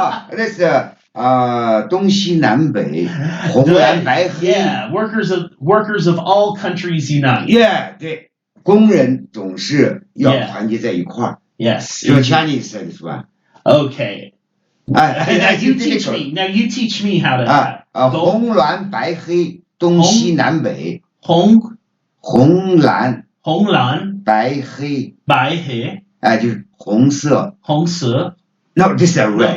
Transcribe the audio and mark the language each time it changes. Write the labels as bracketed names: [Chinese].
[Chinese] 这是东西南北，红蓝白黑。 [English] Yeah, workers of all countries unite. [Chinese] Yeah, 对，工人总是要团结在一块儿。 [English] Yes. Your Chinese said this one. Okay. Now you teach me how to. [Chinese] 红蓝白黑，东西南北。红蓝白黑。就是红色。 [English] No, this is red.